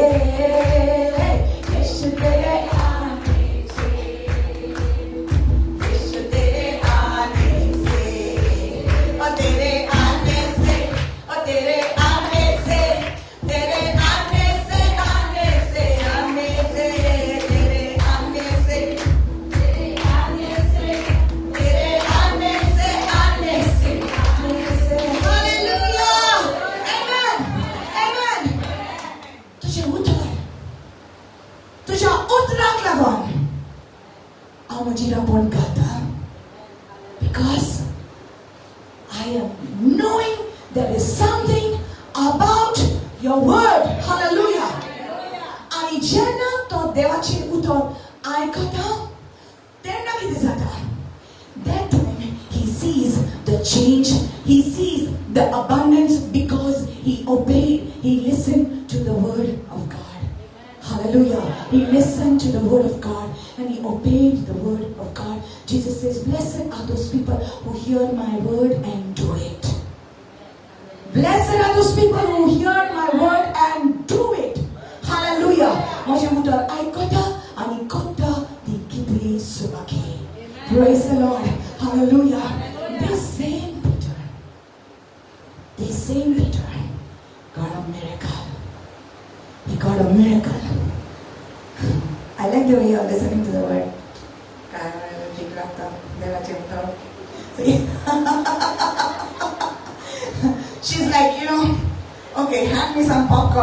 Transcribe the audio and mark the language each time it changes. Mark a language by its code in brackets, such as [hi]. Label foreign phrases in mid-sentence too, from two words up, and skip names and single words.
[hi] यीशु तेरे आने से, यीशु तेरे आने से, और तेरे आने से, और तेरे आने से, तेरे आने से, आने से, आने से, तेरे आने से, तेरे आने से, तेरे आने से, आने से, आने से. [en] Hallelujah. Amen. Amen. [kok] तुझ्या उतराक लागून हांव म्हजी राबण घालतां. [en] Because I am knowing there is something about your word. Hallelujah. [kok] आणि जेन्ना तो देवाचें उतर आयकता तेन्ना कितें जाता? [en] That time he sees the change, he sees the abundance because he obeyed, he listened to the word of God. Hallelujah. He listened to the word of God and he obeyed the word of God. Jesus says, blessed are those people who hear my word and do it. Blessed are those people who hear my word and do it. Hallelujah. [kok] माझे उतर आयकता आणि करता ती कितली सुवाकी. [en] Praise the Lord. Hallelujah. This same Peter got a miracle. He got a miracle. I like the way you're listening to the word. She's like, okay, hand me some popcorn.